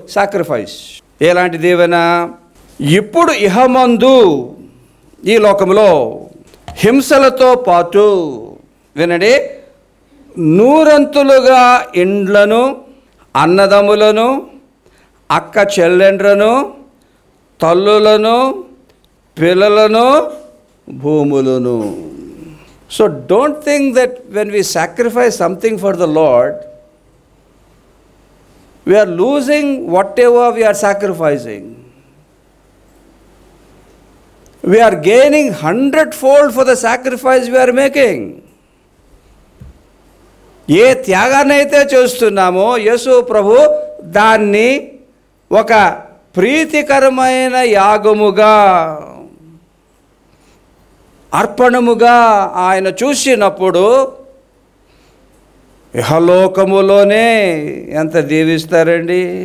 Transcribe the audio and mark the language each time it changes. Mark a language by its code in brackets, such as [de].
[te] Sacrifice ఎలాంటి దీవెన? ఇప్పుడు ఇహమందు ఈ లోకంలో హింసలతో పాటు వినండి, నూరంతులుగా ఇండ్లను, అన్నదమ్ములను, అక్క చెల్లెండ్రను, తల్లులను, పిల్లలను, భూములను. [en] So don't think that when we sacrifice something for the Lord, we are losing whatever we are sacrificing. We are gaining 100-fold for the sacrifice we are making. [te] ఏ త్యాగాన్ని అయితే చేస్తున్నామో యేసు ప్రభు దాన్ని ఒక ప్రీతికరమైన యాగముగా, అర్పణముగా ఆయన చూసినప్పుడు ఇహలోకములోనే ఎంత దీవిస్తారండి.